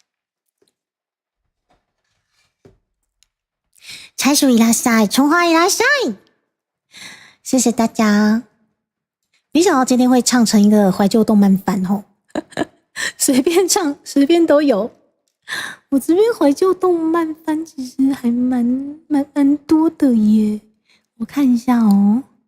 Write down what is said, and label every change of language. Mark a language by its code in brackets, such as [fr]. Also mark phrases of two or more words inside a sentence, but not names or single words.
[ja] 柴鼠いらっしゃい，葱花いらっしゃい， [zh] 谢谢大家。没想到今天会唱成一个怀旧动漫番哦，随便唱，随便都有。我这边怀旧动漫番其实还蛮多的耶，我看一下哦。